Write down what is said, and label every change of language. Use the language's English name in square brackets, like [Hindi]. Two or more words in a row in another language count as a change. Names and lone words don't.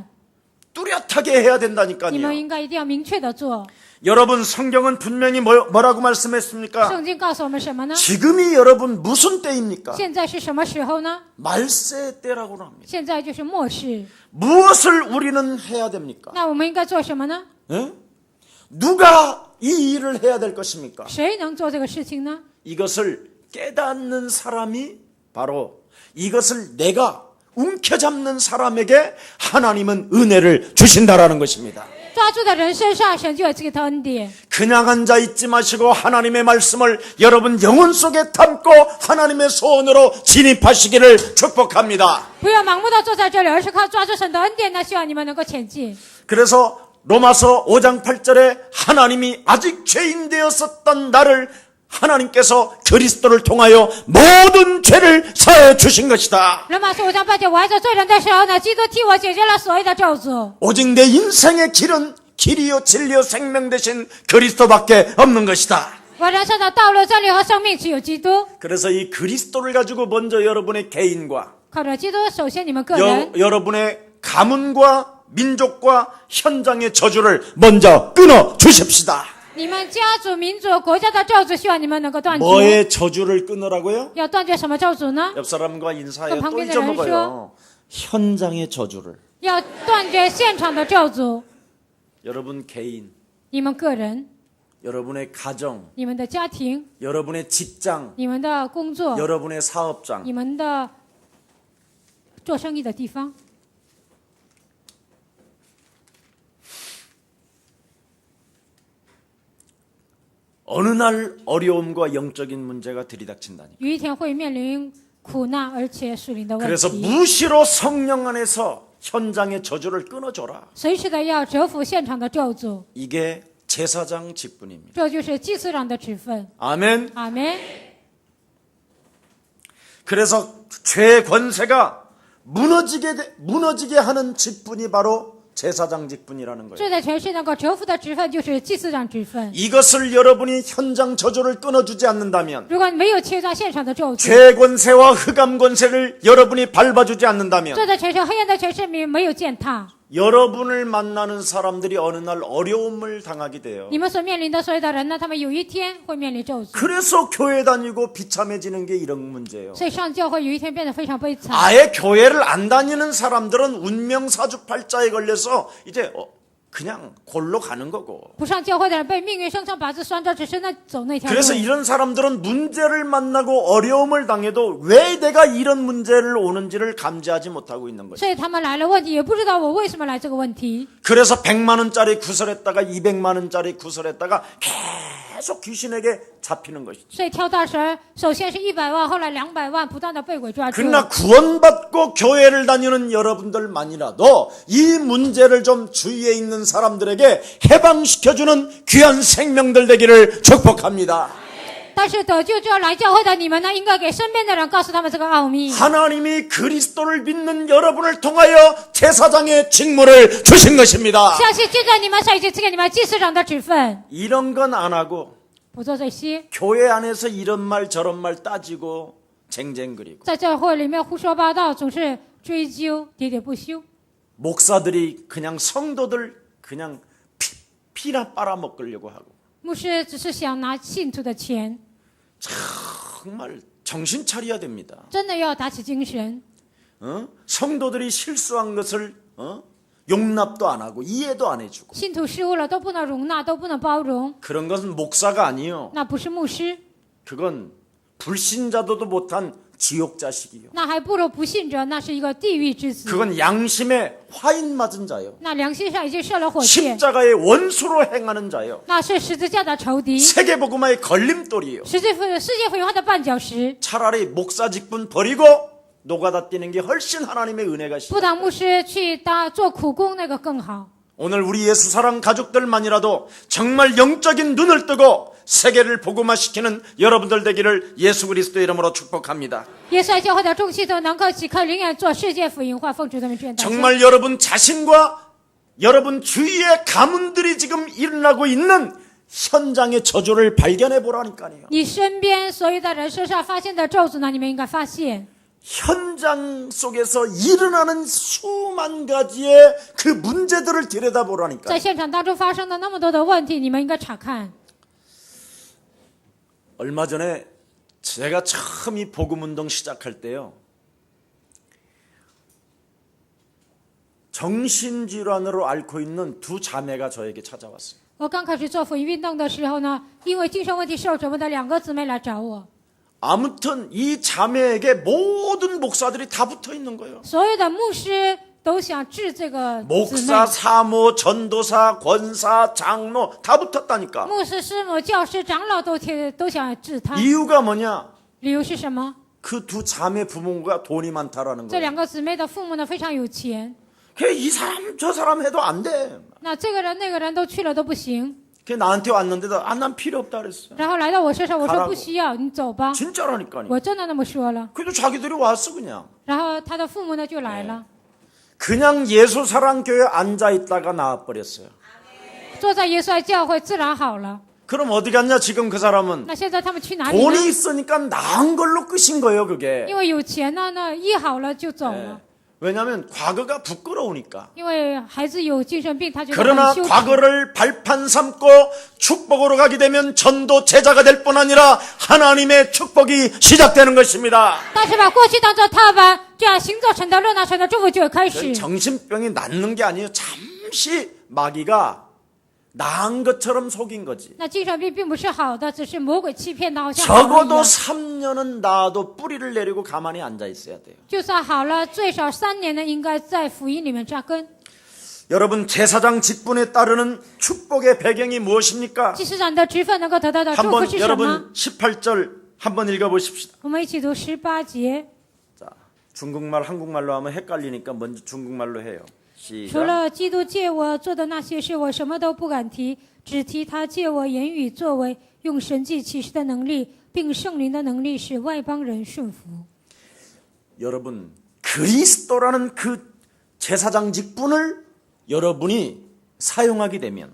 [Korean] 뚜렷하게 해야 [Chinese] 你们 [Korean] 된다니까요. [Chinese] 应该一定要明确的做。 [Korean] 여러분, 성경은 분명히 뭐라고 말씀했습니까? [Chinese] 圣经告诉我们什么呢？ [Korean] 지금이 여러분 무슨 때입니까? [Chinese] 现在是什么时候呢？ [Korean] 말세 때라고 합니다. [Chinese] 现在就是末世。 [Korean] 무엇을 우리는 해야 됩니까? [Chinese] 那我们应该做什么呢？ [Korean] 예? 누가 이 일을 해야 될 것입니까? [Chinese] 谁能做这个事情呢？ [Korean] 이것을 깨닫는 사람이 바로 이것을 내가 움켜잡는 사람에게 하나님은 은혜를 주신다라는 것입니다. [Chinese] 抓住的人身上，神就有这个的恩典。 [Korean] 그냥 앉아 있지 마시고 하나님의 말씀을 여러분 영혼 속에 담고 하나님의 소원으로 진입하시기를 축복합니다. [Chinese] 不要盲目的坐在这里，而是靠抓住神的恩典呢，希望你们能够前进。 [Korean] 그래서 로마서 5장 8절에 하나님이 아직 죄인 되었었던 나를 하나님께서 그리스도를 통하여 모든 죄를 사해 주신 것이다. [Chinese] 罗马书5章8节，我还在罪人的时候呢，基督替我解决了所有的咒诅。 [Korean] 오직 내 인생의 길은 길이요 진리요 생명 되신 그리스도밖에 없는 것이다. [Chinese] 我人生的道路、真理和生命只有基督。 [Korean] 그래서 이 그리스도를 가지고 먼저 여러분의 개인과 [Chinese] 靠着基督，首先你们个人， [Korean] 여러분의 가문과 민족과 현장의 저주를 먼저 끊어 주십시다. [Chinese] 你们家族、民族、国家的咒诅，希望你们能够断绝。 [Korean] 뭐의 저주를 끊으라고요? [Chinese] 要断绝什么咒诅呢？ [Korean] 옆 사람과 인사해요. 또 방금 잊어먹어요. 현장의 저주를. [Chinese] 要断绝现场的咒诅。 [Korean] 여러분 개인, [Chinese] 你们个人、 [Korean] 여러분의 가정, [Chinese] 你们的家庭、 [Korean] 여러분의 직장, [Chinese] 你们的工作、 [Korean] 여러분의 사업장. [Chinese] 你们的做生意的地方。 [Korean] 어느 날 어려움과 영적인 문제가 들이닥친다니. [Chinese] 有一天会面临苦难，而且属灵的问 [Korean] 그래서 [Chinese] 题。 [Korean] 무시로 성령 안에서 현장의 저주를 끊어줘라. [Chinese] 随时的要折服现场的咒诅， [Korean] 이게 제사장 직분입니다. [Chinese] 这就是祭司长的职分。 [Korean] 아멘. [Chinese] 阿门。 [Korean] 그래서 죄의 권세가 무너지게 하는 직분이 바로 제사장 직분이라는 거예요. [Chinese] 罪的权势能够折服的职分就是祭司长职分。 [Korean] 이것을 여러분이 현장 저주를 끊어주지 않는다면, [Chinese] 如果没有切断现场的咒诅， [Korean] 죄의 권세와 흑암 권세를 여러분이 밟아주지 않는다면, [Chinese] 罪的权势、黑暗的权势没有践踏， [Korean] 여러분을 만나는 사람들이 어느 날 어려움을 당하게 돼요. [Chinese] 你们所面临的所有的人呢，他们有一天会面临咒诅。 [Korean] 그래서 교회 다니고 비참해지는 게 이런 문제예요. [Chinese] 所以上教会有一天变得非常悲惨。 [Korean] 아예 교회를 안 다니는 사람들은 운명사주팔자에 걸려서 이제 그냥 골로 가는 거고. [Chinese] 不上教会的人被命运生辰八字拴着，只是走那条路。 [Korean] 그래서 이런 사람들은 문제를 만나고 어려움을 당해도 왜 내가 이런 문제를 오는지를 감지하지 못하고 있는 거죠. [Chinese] 所以他们来了问题，也不知道我为什么来这个问题。 [Korean] 그래서 100만 원짜리 구설했다가 200만 원짜리 구설했다가 계속 귀신에게 잡히는 것이죠. [Chinese] 所以挑大神，首先是100万，后来200万，不断的被鬼抓住。 [Korean] 그러나 구원받고 교회를 다니는 여러분들만이라도 이 문제를 좀 주위에 있는 사람들에게 해방시켜주는 귀한 생명들 되기를 축복합니다. [Chinese] 但是得救之后来教会的你们呢，应该给身边的人告诉他们这个奥秘。 [Korean] 하나님이 그리스도를 믿는 여러분을 통하여 제사장의 직무를 주신 것입니다. [Chinese] 相信就在你们手已经赐给你们祭司长的职分， [Korean] 이런 건 안 하고 [Chinese] 不做这些， [Korean] 교회 안에서 이런 말 저런 말 따지고 쟁쟁그리고 [Chinese] 在教会里面胡说八道，总是追究喋喋不休。 [Korean] 목사들이 그냥 성도들 그냥 피나 빨아먹으려고 하고 [Chinese] 牧师只是想拿信徒的钱， [Korean] 정말 정신 차려야 됩니다. [Chinese] 真的要打起精神。 [Korean] 성도들이 실수한 것을 용납도 안 하고 이해도 안 해주고 [Chinese] 信徒失误了都不能容纳，都不能包容， [Korean] 그런 것은 목사가 아니요. [Chinese] 那不是牧师， [Korean] 그건 불신자도도 못한 지옥 자식이요. [Chinese] 那还不如不信者，那是一个地狱之子。 [Korean] 그건 양심에 화인 맞은 자요. [Chinese] 那良心上已经射了火箭， [Korean] 십자가의 원수로 행하는 자요. [Chinese] 那是十字架的仇敌， [Korean] 세계복음화의 걸림돌이요. [Chinese] 世界福音化的绊脚石。 [Korean] 차라리 목사 직분 버리고 노가다 뛰는 게 훨씬 하나님의 은혜가 [Chinese] 不 [Korean] 시작. [Chinese] 当牧师去做苦工那个更好。 [Korean] 오늘 우리 예수 사랑 가족들만이라도 정말 영적인 눈을 뜨고 세계를 복음화시키는 여러분들 되기를 예수 그리스도의 이름으로 축복합니다. [Chinese] 耶稣爱教会的众信徒能够即刻灵验做世界福音化，奉主的名宣道。 [Korean] 정말 여러분 자신과 여러분 주위의 가문들이 지금 일어나고 있는 현장의 저주를 발견해 보라니까요. [Chinese] 你身边所有的人身上发现的咒诅呢，你们应该发现。 [Korean] 현장 속에서 일어나는 수만 가지의 그 문제들을 들여다보라니까요. [Chinese] 在现场当中发生的那么多的问题，你们应该查看。 [Korean] 얼마 전에 제가 처음 이 복음운동 시작할 때요. 정신질환으로 앓고 있는 두 자매가 저에게 찾아왔어요. [Chinese] 我刚开始做福音运动的时候呢，因为精神问题受折磨的两个姊妹来找我， [Korean] 아무튼 이 자매에게 모든 목사들이 다 붙어 있는 거예요. [Chinese] 所有的牧师都想治这个姊妹， [Korean] 목사, 사모, 전도사, 권사, 장로 다 붙었다니까. [Chinese] 牧师、师母、教师、长老都想治他。 [Korean] 이유가 뭐냐? [Chinese] 理由是什么？ [Korean] 그 두 자매 부모가 돈이 많다라는 [Chinese] 这 [Korean] 거예요. [Chinese] 两个姊妹的父母呢非常有钱， [Korean] 이 사람 저 사람 해도 안 돼. [Chinese] 那这个人那个人都去了都不行， [Korean] 나한테 왔는데도 난 필요 없다 그랬어. [Chinese] 然后来到我身上，我说 [Korean] 가라고 [Chinese] 不需要，你走吧， [Korean] 진짜라니까요. [Chinese] 我真的那么说了。 [Korean] 그래도 자기들이 왔어 그냥. [Chinese] 然后他的父母呢就来了， [Korean] 그냥 예수 사랑 교회 앉아 있다가 나와 버렸어요. [Chinese] 坐在耶稣爱教会自然好了。 [Korean] 그럼 어디 갔냐 지금 그 사람은? [Chinese] 那现在他们去哪里呢？ [Korean] 돈이 있으니까 나은 걸로 끝인 거예요 그게. [Chinese] 因为有钱呢，那医好了就走了。 [Korean] 왜냐하면 과거가 부끄러우니까. [Chinese] 因为孩子有精神病，他觉得 [Korean] 그러나 [Chinese] 很羞耻。 [Korean] 과거를 발판 삼고 축복으로 가게 되면 전도 제자가 될 뿐 아니라 하나님의 축복이 시작되는 것입니다. [Chinese] 但是把过去当做踏板，这样行走神的路，那神的祝福就会开始。 [Korean] 정신병이 낫는 게 아니에요. 잠시 마귀가 나은 것처럼 속인 거지. [Chinese] 那精神病并不是好的，只是魔鬼欺骗他，好像好了一 [Korean] 적어도 [Chinese] 样。 [Korean] 3년은 나도 뿌리를 내리고 가만히 앉아 있어야 돼요. [Chinese] 就算好了，最少3年呢，应该在福音里面扎根。 [Korean] 여러분 제사장 직분에 따르는 축복의 배경이 무엇입니까? [Chinese] 祭司长的职分能够得到的祝福 [Korean] 한번 [Chinese] 是什么？ [Korean] 여러분 18절 한번 읽어보십시다. [Chinese] 我们一起读18节。 [Korean] 자, 중국말 한국말로 하면 헷갈리니까 먼저 중국말로 해요. [Chinese] 除 [Korean] 시작. [Chinese] 了基督借我做的那些事，我什么都不敢提，只提他借我言语作为，用神迹启示的能力，并圣灵的能力，使外邦人顺服。 [Korean] 여러분 그리스도라는 그 제사장 직분을 여러분이 사용하게 되면